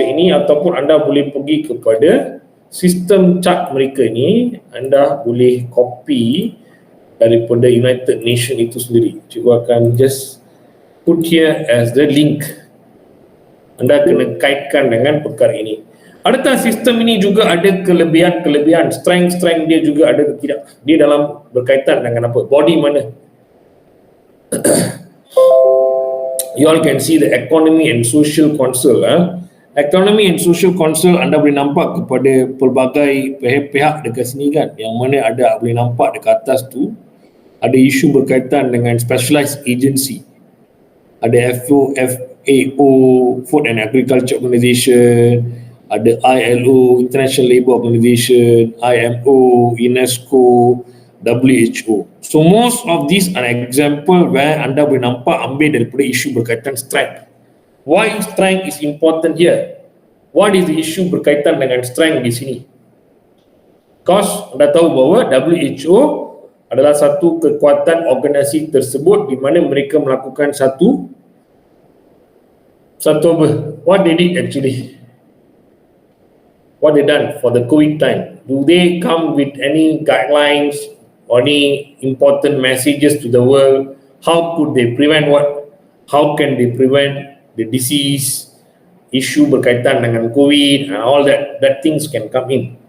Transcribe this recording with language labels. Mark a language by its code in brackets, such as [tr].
[ms] Ataupun anda boleh pergi kepada sistem chart mereka ni. Anda boleh copy daripada United Nations itu sendiri. Cikgu akan [en] just put here as the link. [ms] Anda kena kaitkan dengan perkara ini. Adakah sistem ini juga ada kelebihan, strength dia juga ada ke tidak? Dia dalam berkaitan dengan apa? Body mana? [en] You all can see the Economy and Social Council. [ms] Economy and Social Council anda boleh nampak kepada pelbagai pihak dekat sini kan, yang mana ada boleh nampak dekat atas tu ada isu berkaitan dengan specialized agency. Ada FAO, Food and Agriculture Organization, ada ILO, International Labour Organization, IMO, UNESCO, WHO. [en] So most of these are example where [ms] anda boleh nampak ambil daripada isu berkaitan [en] strength. Why strength is important here? What is the issue [ms] berkaitan dengan [en] strength [ms] di sini? Because anda tahu bahawa WHO adalah satu kekuatan organisasi tersebut di mana mereka melakukan satu apa? [en] What they did actually? What they done for the COVID time? Do they come with any guidelines or any important messages to the world? How could they prevent what? How can they prevent the disease issue [ms] berkaitan dengan [en] COVID and all that things can come in.